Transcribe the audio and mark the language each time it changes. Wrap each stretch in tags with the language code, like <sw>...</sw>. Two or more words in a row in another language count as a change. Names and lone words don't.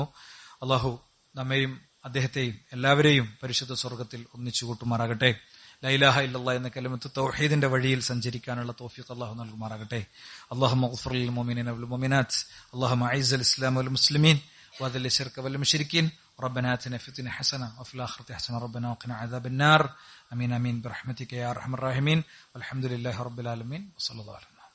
<ml>അള്ളാഹു നമ്മെയും അദ്ദേഹത്തെയും എല്ലാവരെയും പരിശുദ്ധ സ്വർഗത്തിൽ ഒന്നിച്ചു കൂട്ടുമാറാകട്ടെ.</ml> <ar>لا إله إلا الله</ar> <ml>എന്ന കലിമത്ത് തൗഹീദിന്റെ വഴിയിൽ സഞ്ചരിക്കാനുള്ള തൗഫീഖ് അല്ലാഹു നൽകുമാറാകട്ടെ.</ml> <ar>اللهم اغفر للمؤمنين والمؤمنات، اللهم أعز الإسلام والمسلمين وأذل الشرك والمشركين. ربنا آتنا في الدنيا حسنة وفي الآخرة حسنة ربنا وقنا عذاب النار. آمين آمين برحمتك يا أرحم الراحمين. والحمد لله رب العالمين وصلى الله عليه وسلم.</ar>